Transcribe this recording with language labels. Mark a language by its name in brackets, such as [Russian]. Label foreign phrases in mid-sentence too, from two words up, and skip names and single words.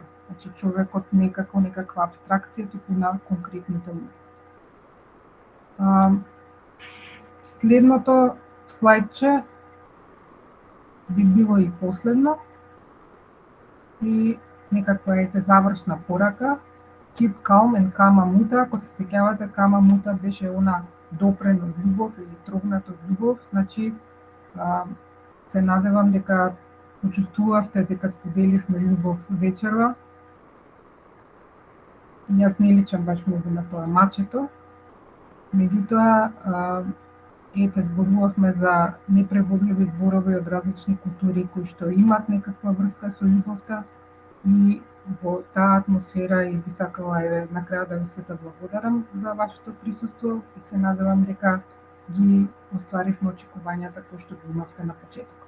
[Macedonian] Значи човекот некаква абстракција туку на конкретните луѓе. Следното слајдче би било и последно и некаква завршна порака. [English] Keep calm and kama muta. [Macedonian] Ако се сеќавате, кама мута беше она допрен од љубов или трогнат од љубов, значи се надевам дека почувствувавте дека споделивме љубов вечерва. Јас не личам баш многу на тоа мачето, меѓутоа зборувавме за непреводливи зборови од различни култури кои што имат некаква врска со љубовта и во таа атмосфера и би сакала на крајот да ви се заблагодарам за вашето присуство и се надевам дека ги остваривме очекувањата кои што ги имавте на почетокот.